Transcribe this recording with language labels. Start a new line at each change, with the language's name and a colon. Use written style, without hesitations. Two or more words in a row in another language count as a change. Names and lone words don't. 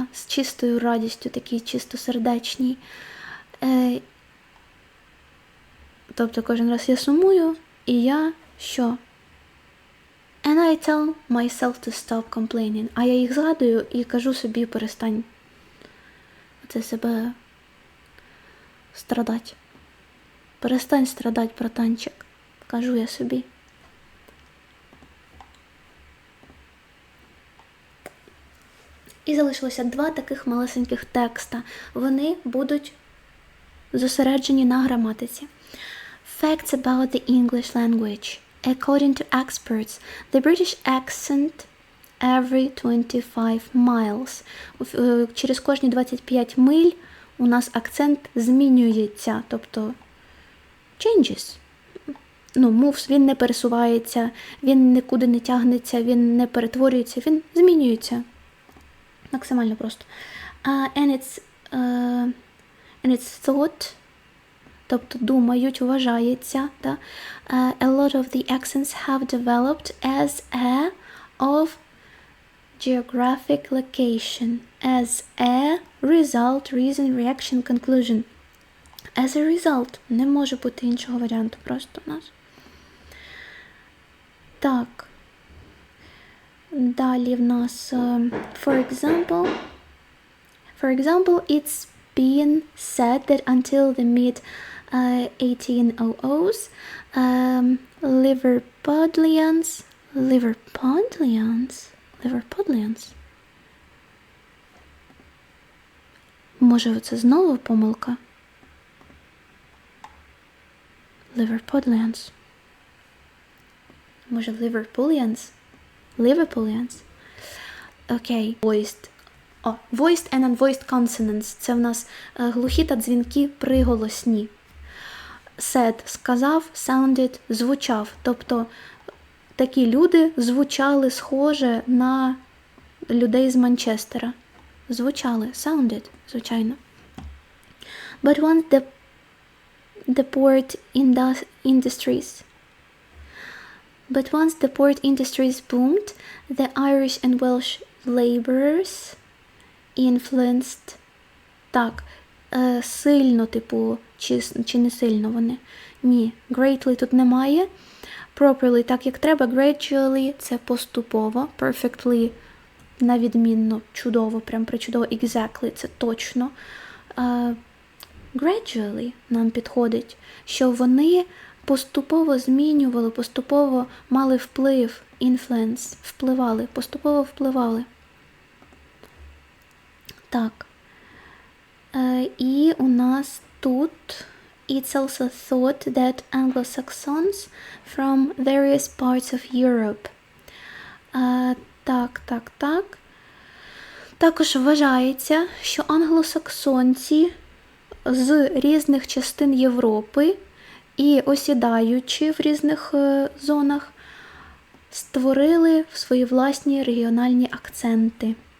Ukrainian: З чистою радістю, такій чистосердечній. Тобто кожен раз я сумую, і я що?
English: And I tell myself to stop complaining.
Ukrainian: А я їх згадую і кажу собі, перестань це себе страдати. Перестань страдати, братанчик. Кажу я собі. І залишилося 2 таких малесеньких текста. Вони будуть зосереджені на граматиці.
English: Facts about the English language. According to experts, the British accent every 25 miles.
Ukrainian: Через кожні 25 миль у нас акцент змінюється, тобто changes.
English: Moves,
Ukrainian: він не пересувається, він нікуди не тягнеться, він не перетворюється, він змінюється. Максимально просто.
English: And it's thought,
Ukrainian: тобто думають, вважається. Да?
English: A lot of the accents have developed as a of geographic location, as a result, reason, reaction, conclusion. As a result.
Ukrainian: Не може бути іншого варіанту просто у нас. Так. Далі в нас,
English: for example, it's been said that until the mid-1800s, Liverpudlians?
Ukrainian: Може, це знову помилка?
English: Liverpudlians.
Ukrainian: Може, Liverpudlians? Окей.
English: Voiced and unvoiced consonants.
Ukrainian: Це в нас глухі та дзвінкі приголосні. Said – сказав, sounded – звучав. Тобто такі люди звучали схоже на людей з Манчестера. Звучали. Sounded, звичайно.
English: But once the port industries boomed, the Irish and Welsh laborers influenced.
Ukrainian: Так, сильно, типу, чи не сильно вони? Ні, greatly тут немає. Properly, так як треба. Gradually – це поступово. Perfectly – на відмінно, чудово, прям причудово. Exactly – це точно. Gradually нам підходить, що вони поступово змінювали, поступово мали вплив, influence, впливали, поступово впливали. Так. І у нас тут
English: it's also thought that Anglo-Saxons from various parts of Europe.
Ukrainian: Так. Також вважається, що англосаксонці з різних частин Європи і осідаючи в різних зонах, створили свої власні регіональні акценти.